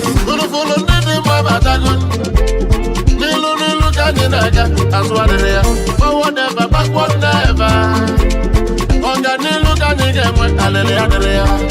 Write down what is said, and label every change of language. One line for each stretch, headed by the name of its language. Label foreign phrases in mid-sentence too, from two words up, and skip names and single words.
Igbo: Unu fụlụ ndị dị mma batago. N'ilu, n'ilu ka anyị na-aga, azụ adịrị ya.
English: Forward never, backward never.
Igbo: Ọganilu ka anyị ga-enwe, alịlị adịrị ya.